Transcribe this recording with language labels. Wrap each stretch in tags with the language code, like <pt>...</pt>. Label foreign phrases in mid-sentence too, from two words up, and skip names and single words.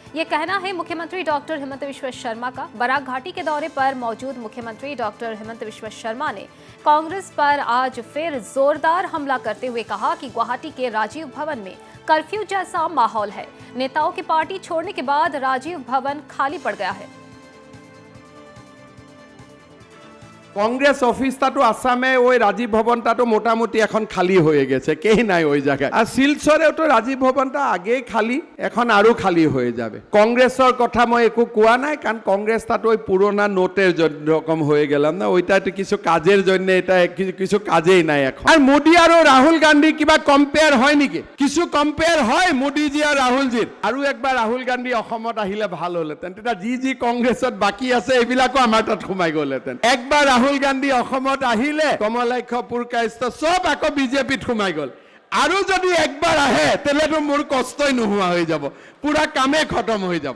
<hi>ये कहना है मुख्यमंत्री डॉक्टर हिमंत बिस्वा शर्मा का। बराक घाटी के दौरे पर मौजूद मुख्यमंत्री डॉक्टर हिमंत बिस्वा शर्मा ने कांग्रेस पर आज फिर जोरदार हमला करते हुए कहा कि गुवाहाटी के राजीव भवन में कर्फ्यू जैसा माहौल है। नेताओं की पार्टी छोड़ने के बाद राजीव भवन खाली पड़ गया है।</hi> <bn>কংগ্রেস অফিসটাতো আসামে ওই রাজীব ভবনটাতো মোটামুটি এখন খালি হয়ে গেছে, কেই নাই ওই জায়গায়। আর শিলচরেও তো রাজীব ভবনটা আগেই খালি, এখন আরো খালি হয়ে যাবে। কংগ্রেসের কথা</bn> <as>মই একো কোয়া নাই,</as> <bn>কারণ কংগ্রেসটাতো ওই পুরোনা নোটের রকম হয়ে গেলাম না, ওইটাতে কিছু কাজের জন্য এটা কিছু কাজেই নাই এখন।</bn> <as>আর মোদি আর রাহুল গান্ধী কিবা কম্পেয়ার হয় নেকি?</as> <bn>কিছু কম্পেয়ার হয় মোদিজি আর রাহুলজির?</bn> <as>আৰু একবাৰ রাহুল গান্ধী অসমত আহিলে ভাল হলহেঁতেন, তেতিয়া যি কংগ্রেসত বাকি আছে এইবিলাকো আমাৰ তাত সোমাই গ'লহেঁতেন। একবাৰ রাহুল গান্ধী অসমত আহিলে কমলাক্ষ পুৰকায়স্থ সব আকৌ বিজেপিত সোমাই গ'ল। আৰু যদি একবাৰ আহে তেলেতো মোৰ কষ্টই নোহোৱা হৈ যাব, পুৰা কামে খতম হৈ যাব।</as>